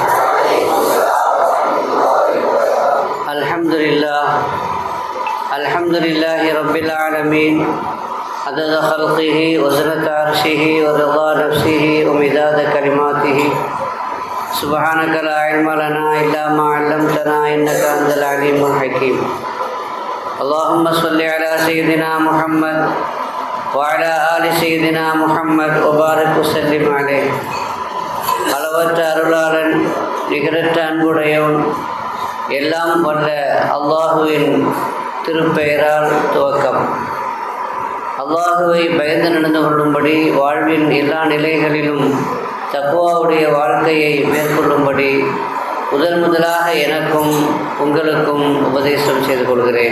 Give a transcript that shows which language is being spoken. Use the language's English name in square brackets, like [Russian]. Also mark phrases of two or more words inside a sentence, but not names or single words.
[Arabic] الحمد لله رب العالمين عدد خلقه وزنة عرشه ورضا نفسه ومداد كلماته سبحانك لا علم لنا إلا ما علمتنا إنك أنت العليم الحكيم. اللهم صل على سيدنا محمد وعلى آل سيدنا محمد وبارك وسلم عليه. [Tamil] அளவற்ற அருளாளன் நிகரற்ற அன்புடையவன் எல்லாம் வல்ல அல்லாஹுவின் திருப்பெயரால் துவக்கம். அல்லாஹுவை பயந்து நடந்து கொள்ளும்படி வாழ்வின் எல்லா நிலைகளிலும் தக்வாவுடைய வாழ்க்கையை மேற்கொள்ளும்படி முதலாக எனக்கும் உங்களுக்கும் உபதேசம் செய்து கொள்கிறேன்.